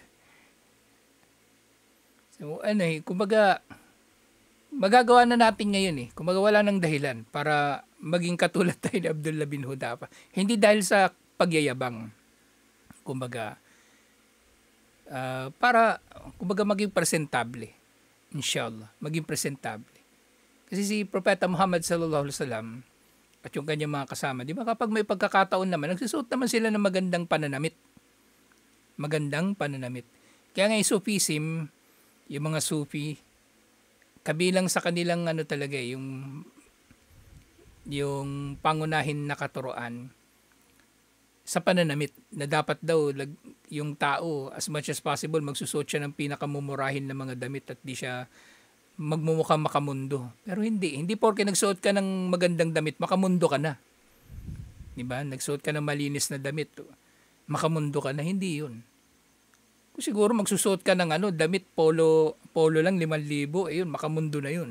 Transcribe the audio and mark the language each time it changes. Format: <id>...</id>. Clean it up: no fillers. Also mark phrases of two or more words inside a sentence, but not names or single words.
<tl>So, kumbaga, magagawa na natin ngayon Kumbaga wala nang dahilan para maging katulad tayo ni Abdullah bin Hudafa. Hindi dahil sa pagyayabang. Kumbaga, para kumbaga maging presentable. Inshallah, maging presentable. Kasi si Propeta Muhammad</tl> <ar>صلى الله عليه وسلم</ar> <tl>at yung kanyang mga kasama, di ba kapag may pagkakataon naman, nagsusuot naman sila ng magandang pananamit. Magandang pananamit. Kaya nga yung Sufism, yung mga Sufi, kabilang sa kanilang talaga yung pangunahin na katuruan sa pananamit na dapat daw yung tao</tl> <en>as much as possible</en> <tl>magsusuot siya ng pinakamumurahin na mga damit at di siya magmumukhang makamundo. Pero hindi porke nagsuot ka ng magandang damit makamundo ka na. 'Di ba? Nagsuot ka ng malinis na damit makamundo ka na, hindi 'yun. Kung siguro magsusuot ka ng damit polo lang 5,000, ayun makamundo na 'yun.</tl>